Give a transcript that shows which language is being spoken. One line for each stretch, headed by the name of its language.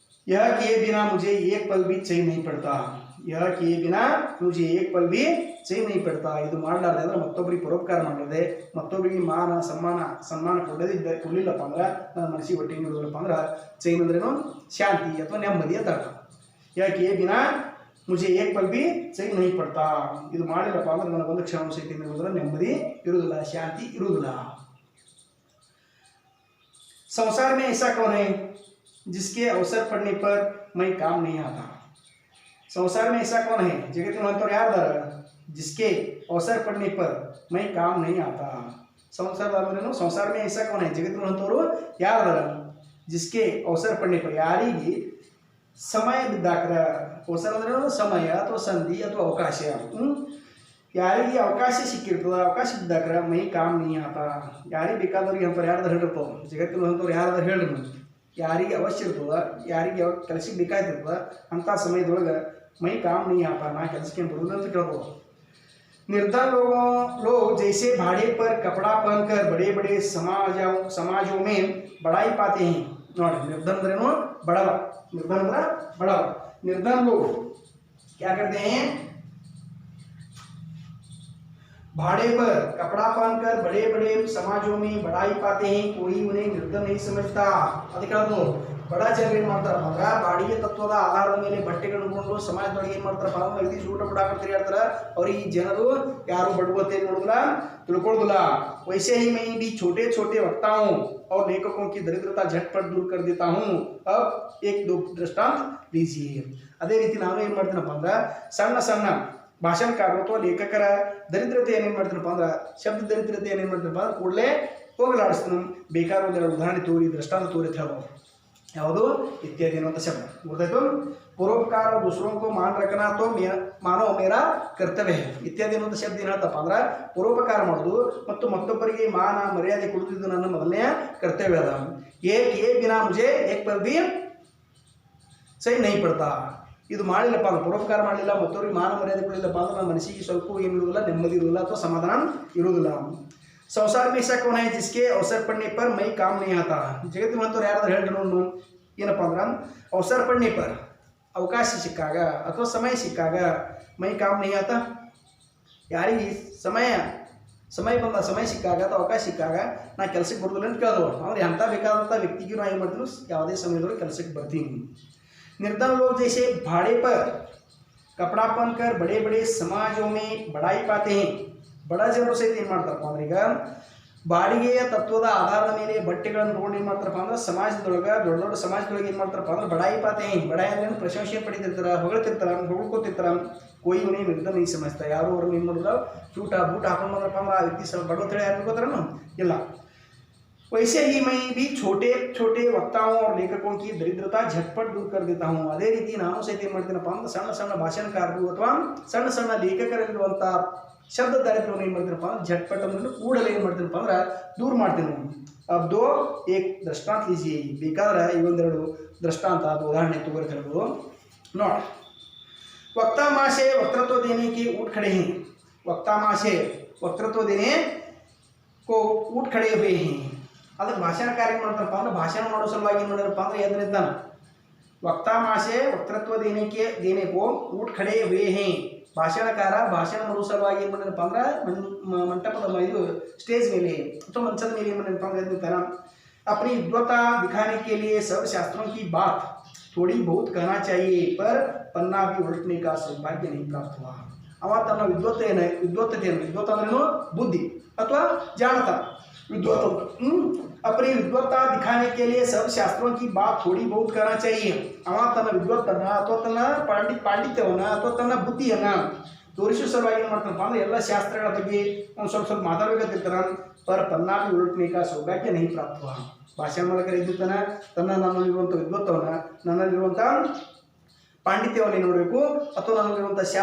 Hindi: यह किए बिना मुझे एक पल भी चैन नहीं पड़ता. यह किए बिना मुझे एक पल भी चैन नहीं पड़ता.
Kannada: ಇದು ಮಾಡಲಾರದೆ ಅಂದ್ರೆ ಮತ್ತೊಬ್ಬರಿಗೆ ಪರೋಪಕಾರ ಮಾಡಲಾರದೆ, ಮತ್ತೊಬ್ಬರಿಗೆ ಮಾನ ಸನ್ಮಾನ ಕೊಡಲಿಲ್ಲಪ್ಪ ಅಂದ್ರೆ ನನ್ನ ಮನಸ್ಸಿಗೆ ಹೊಟ್ಟೆ ನೀಡೋದಿಲ್ಲಪ್ಪ ಅಂದ್ರೆ ಚೈನ್ ಅಂದ್ರೇನು ಶಾಂತಿ ಅಥವಾ ನೆಮ್ಮದಿ ಅಂತ ಅರ್ಥ.
Hindi: यह किए बिना मुझे एक पल भी चैन नहीं पड़ता.
Kannada: ಇದು ಮಾಡಿಲ್ಲಪ್ಪ ಅಂದ್ರೆ ನನಗೆ ಒಂದು ಕ್ಷಣ ಸಹಿತ ಇರೋದಿಲ್ಲ, ನೆಮ್ಮದಿ ಇರುವುದಿಲ್ಲ, ಶಾಂತಿ ಇರುವುದಿಲ್ಲ.
Hindi: संसार में ऐसा कौन है जिसके अवसर पड़ने पर मैं काम नहीं आता. संसार में ऐसा कौन है जगत में तो यार जिसके अवसर पड़ने पर मैं काम नहीं आता. संसार में ऐसा कौन है जगत में यार जिसके अवसर पड़ने पर
Kannada: ಯಾರಿಗೆ ಸಮಯ ಬಿದ್ದಾಕ್ರ, ಅವಸರ ಅಂದ್ರೆ ಸಮಯ ಅಥವಾ ಸಂಧಿ ಅಥವಾ ಅವಕಾಶ, ಯಾರಿಗೆ ಅವಕಾಶ ಸಿಕ್ಕಿರ್ತದ, ಅವಕಾಶ ಬಿದ್ದಾಕ್ರ
Hindi: ಮೈ ಕಾಮ್ ನೀ ಆತ.
Kannada: ಯಾರಿಗೆ ಬೇಕಾದವ್ರಿಗೆ ಅಂತಾರೆ ಯಾರ್ದಾರು ಹೇಳಿರ್ತಾವ ಜಗತ್ತಿನ ಅಂಥವ್ರು ಯಾರಾದ್ರೂ ಹೇಳ್ರಿ, ಯಾರಿಗೆ ಅವಶ್ಯ ಇರ್ತದ, ಯಾರಿಗೆ ಯಾವ ಕೆಲಸಕ್ಕೆ ಬೇಕಾಗಿರ್ತದ ಅಂಥ ಸಮಯದೊಳಗೆ
Hindi: ಮೈ ಕಾಮ್ ನೀ ಆತ,
Kannada: ನಾ ಕೆಲಸಕ್ಕೆ ಬರೋದು ಅಂತ ಕೇಳ್ಬೋದು.
Hindi: निर्धन लोग जैसे भाड़े पर कपड़ा पहनकर बड़े बड़े समाजों में बड़ाई पाते हैं.
Kannada: ನೋಡಿ निर्धन अंद्रेनो बड़वा, निर्धन अंद्र बड़वा.
Hindi: निर्धन लोग क्या करते हैं, भाड़े पर कपड़ा पहनकर बड़े बड़े समाजों में बड़ाई पाते हैं. कोई उन्हें निर्धन नहीं समझता.
Kannada: ಅದಕ್ಕೆ ಬಡ ಜನರು ಏನು ಮಾಡ್ತಾರಪ್ಪ ಅಂದ್ರೆ ಬಾಡಿಗೆ ತತ್ವದ ಆಧಾರದ ಮೇಲೆ ಬಟ್ಟೆಗಳನ್ನು ಕೊಂಡು ಸಮಾಜದೊಳಗೆ ಏನು ಮಾಡ್ತಾರಪ್ಪ ಅಂದ್ರೆ ವ್ಯಕ್ತಿ ಸೂಟ ಬಿಡಾಕ ತಿರುಗಾಡ್ತಾರೆ. ಅವ್ರಿಗೆ ಈ ಜನರು ಯಾರು ಬಡವತೆ ನೋಡಿದ್ರ ತಿಳ್ಕೊಳ್ಳೋದಿಲ್ಲ.
Hindi: वैसे ही मैं भी छोटे छोटे वक्ताओं और लेखकों की दरिद्रता झटपट दूर कर देता हूँ. अब एक दो दृष्टांत लीजिए.
Kannada: ಅದೇ ರೀತಿ ನಾನು ಏನು ಮಾಡ್ತೀನಪ್ಪ ಅಂದ್ರೆ ಸಣ್ಣ ಸಣ್ಣ ಭಾಷಣಕಾರರು ಅಥವಾ ಲೇಖಕರ ದರಿದ್ರತೆ ಏನೇನು ಮಾಡ್ತೀನಪ್ಪ ಅಂದ್ರೆ ಶಬ್ದ ದರಿದ್ರತೆ ಏನೇನು ಮಾಡ್ತೀನಪ್ಪ ಅಂದ್ರೆ ಕೂಡಲೇ ಹೋಗಲಾಡಿಸ್ತೀನಿ. ಬೇಕಾದ ಒಂದೆರಡು ಉದಾಹರಣೆ ತೋರಿ, ದೃಷ್ಟಾಂತ ತೋರಿ ಅಂತ ಹೇಳ್ಬೋದು. ಯಾವುದು ಇತ್ಯಾದಿ ಅನ್ನುವಂಥ ಶಬ್ದ ಗೊತ್ತಾಯ್ತು.
Hindi: ಪರೋಪಕಾರ दूसरों को मान रखना तो मानो मेरा कर्तव्य है.
Kannada: ಇತ್ಯಾದಿ ಅನ್ನುವಂಥ ಶಬ್ದ ಏನು ಹೇಳ್ತಪ್ಪ ಅಂದ್ರೆ ಪರೋಪಕಾರ ಮಾಡೋದು ಮತ್ತು ಮತ್ತೊಬ್ಬರಿಗೆ ಮಾನ ಮರ್ಯಾದೆ ಕೊಡುತ್ತಿದ್ದು ನನ್ನ ಮೊದಲನೆಯ ಕರ್ತವ್ಯ ಅದ.
Hindi: ಏ ಬಿನಾ ಮುಜೆ ಏಕ್ ಪಲ್ ಭಿ ಚೈನ್ ನಹೀ ಪಡ್ತಾ.
Kannada: ಇದು ಮಾಡಿಲ್ಲಪ್ಪ ಅಂದ್ರೆ ಪರೋಪಕಾರ ಮಾಡಲಿಲ್ಲ, ಮತ್ತೊಬ್ಬರಿಗೆ ಮಾನ ಮರ್ಯಾದೆ ಕೊಡಲಿಲ್ಲಪ್ಪ ಅಂದ್ರೆ ನನ್ನ ಮನಸ್ಸಿಗೆ ಸ್ವಲ್ಪ ಏನು ಇರುವುದಿಲ್ಲ, ನೆಮ್ಮದಿ ಇರುವುದಿಲ್ಲ ಅಥವಾ ಸಮಾಧಾನ ಇರುವುದಿಲ್ಲ.
Hindi: संसार में ऐसा कौन है जिसके अवसर पड़ने पर मैं काम नहीं आता.
Kannada: ಜಗತ್ತಿನ ಅಂತವ್ರು ಯಾರಾದ್ರೂ ಹೇಳಿದ್ರು ಏನಪ್ಪ ಅಂದ್ರೆ
Hindi: ಅವಸರ ಪಡ್ನೆ ಪರ್
Kannada: ಅವಕಾಶ ಸಿಕ್ಕಾಗ ಅಥವಾ ಸಮಯ ಸಿಕ್ಕಾಗ
Hindi: ಮೈ ಕಾಮ್ नहीं आता.
Kannada: ಯಾರಿಗೆ ಸಮಯ ಬಂದ ಸಮಯ ಸಿಕ್ಕಾಗ ಅಥವಾ ಅವಕಾಶ ಸಿಕ್ಕಾಗ ನಾ ಕೆಲಸಕ್ಕೆ ಬರೋದಿಲ್ಲ ಅಂತ ಕೇಳಿದವು. ಅಂದ್ರೆ ಎಂಥ ಬೇಕಾದಂಥ ವ್ಯಕ್ತಿಗೂ ನಾ ಏನು ಮಾಡ್ತೀನಿ ಯಾವುದೇ ಸಮಯದೊಳಗೆ ಕೆಲಸಕ್ಕೆ ಬರ್ತೀನಿ.
Hindi: निर्धन लोग जैसे भाड़े पर कपड़ा पहनकर बड़े बड़े समाजों में बड़ाई पाते हैं.
Kannada: ಬಡ ಜನರು ಸಹಿತ ಏನು ಮಾಡ್ತಾರಪ್ಪ ಅಂದ್ರೆ ಈಗ ಬಾಡಿಗೆಯ ತತ್ವದ ಆಧಾರದ ಮೇಲೆ ಬಟ್ಟೆಗಳನ್ನು ತೊಗೊಂಡು ಏನು ಮಾಡ್ತಾರಪ್ಪ ಅಂದ್ರೆ ಸಮಾಜದೊಳಗೆ ದೊಡ್ಡ ದೊಡ್ಡ ಸಮಾಜದೊಳಗೆ ಏನು ಮಾಡ್ತಾರಪ್ಪ ಅಂದ್ರೆ
Hindi: ಬಡಾಯಿ ಪಾತೆ,
Kannada: ಬಡಾಯಿ ಅಂದ್ರೆ ಪ್ರಶಂಸೆ ಪಡಿತಿರ್ತಾರೆ, ಹೊಗಳ್ಕೋತಿರ್ತಾರೆ.
Hindi: कोई उन्हें निर्धन नहीं समझता.
Kannada: ಯಾರು ಅವ್ರನ್ನ ಏನು ಮಾಡಿದ್ರು ಚೂಟ ಬೂಟ ಹಾಕೊಂಡು ಬಂದ್ರಪ್ಪ ಅಂದ್ರೆ ಆ ವ್ಯಕ್ತಿ ಸ್ವಲ್ಪ ಬಡವತ್ತೇಳಿ ಯಾರು ತಿಳ್ಕೊತಾರನು ಇಲ್ಲ.
Hindi: वैसे ही मैं भी छोटे छोटे वक्ताओं और लेखकों की दरिद्रता झटपट दूर कर देता हूँ.
Kannada: ಅದೇ ರೀತಿ ನಾನು ಸಹಿತ ಏನು ಮಾಡ್ತೀನಪ್ಪ ಅಂದ್ರೆ ಸಣ್ಣ ಸಣ್ಣ ಭಾಷಣಕಾರರು ಅಥವಾ ಸಣ್ಣ ಸಣ್ಣ ಲೇಖಕರಲ್ಲಿರುವಂಥ ಶಬ್ದ ದಾರಿದ್ರ್ಯವನ್ನು ಏನು ಮಾಡ್ತೀನಪ್ಪ ಅಂದ್ರೆ झटपट ಅಂದ್ರೆ ಕೂಡಲೇ ಏನು ಮಾಡ್ತೀನಪ್ಪ ಅಂದ್ರೆ ದೂರ ಮಾಡ್ತೀನಿ.
Hindi: अब दो एक दृष्टांत लीजिए.
Kannada: ಬೇಕಾದ್ರೆ ಇವೊಂದೆರಡು ದೃಷ್ಟಾಂತ ಅಥವಾ ಉದಾಹರಣೆ ತಗೋರಿ ಹೇಳ್ಬೋದು.
Hindi: ನೋಡಿ, वक्ता माँ से वक्तृत्व देने के उठ खड़े हैं. वक्ता माँ से वक्तृत्व देने को उठ खड़े हुए हैं.
Kannada: ಅದಕ್ಕೆ ಭಾಷಣಕಾರ ಏನು ಮಾಡ್ತಾರಪ್ಪ ಅಂದ್ರೆ ಭಾಷಣ ಮಾಡೋ ಸಲುವಾಗಿ ಏನು ಮಾಡಿರಪ್ಪ ಅಂದ್ರೆ ಎದ್ದು ನಿಂತಾನೆ.
Hindi: ವಕ್ತಾ ಮಾಸೆ ವಕ್ತೃತ್ವ ದೇನೆ ಕೋ ಊಟ ಖಡೆ ಹುಯೇ ಹೇ.
Kannada: ಭಾಷಣಕಾರ ಭಾಷಣ ಮಾಡೋ ಸಲುವಾಗಿ ಏನು ಮಾಡಿರಪ್ಪ ಅಂದ್ರೆ ಮಂಟಪದ ಇದು ಸ್ಟೇಜ್ ಮೇಲೆ ಅಥವಾ ಮಂಚದ ಮೇಲೆ ಏನು ಮಾಡಿರಪ್ಪ ಅಂದ್ರೆ ಎದ್ದು ನಿಂತಾನೆ.
Hindi: अपनी विद्वता दिखाने के लिए सब शास्त्रों की बात थोड़ी बहुत कहना चाहिए, पर पन्ना भी उलटने का सौभाग्य नहीं प्राप्त हुआ.
Kannada: ಅವ ತನ್ನ ವಿದ್ವತ್ತತೆಯನ್ನು ವಿದ್ವತ್ ಅಂದ್ರೇನು ಬುದ್ಧಿ ಅಥವಾ ಜಾಣತನ
Hindi: विद्वत अपनी विद्वत्ता दिखाने के लिए सब शास्त्रों की बात थोड़ी बहुत करना चाहिए
Kannada: अव तन विद्वत्तನ್ನ ಅಥವಾ ತನ್ನ ಪಾಂಡಿತ್ಯವನ್ನ ಅಥವಾ ತನ್ನ ಬುದ್ಧಿಯನ್ನ ತೋರಿಸುವ ಸಲುವಾಗಿ ಏನು ಮಾಡ್ತಾನಪ್ಪ ಅಂದ್ರೆ ಎಲ್ಲ ಶಾಸ್ತ್ರಗಳ ಬಗ್ಗೆ ಒಂದು ಸ್ವಲ್ಪ ಮಾತಾಡಬೇಕಂತಿರ್ತಾನ
Hindi: पर पन्ना भी उलटने का सौभाग्य नहीं प्राप्त हुआ
Kannada: ಭಾಷಣ ಮೂಲಕ ಇದ್ದಿರ್ತಾನೆ ನನ್ನಲ್ಲಿರುವಂಥ ವಿದ್ವತ್ತವನ್ನ ನನ್ನಲ್ಲಿರುವಂಥ ಪಾಂಡಿತ್ಯವನ್ನು ನೋಡಬೇಕು ಅಥವಾ ನನ್ನಲ್ಲಿರುವಂಥ